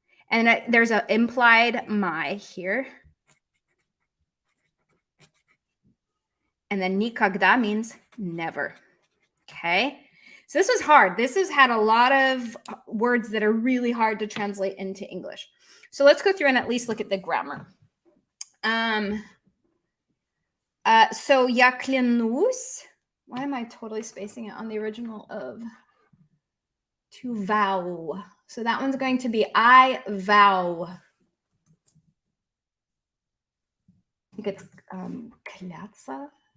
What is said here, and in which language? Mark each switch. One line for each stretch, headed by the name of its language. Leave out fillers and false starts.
English: And there's an implied my here. And then никогда means never. Okay. So this was hard. This has had a lot of words that are really hard to translate into English. So let's go through and at least look at the grammar.
Russian: So я клянусь.
English: Why am I totally spacing it on the original of to vow? So that one's going to be I vow. I think it's клятся.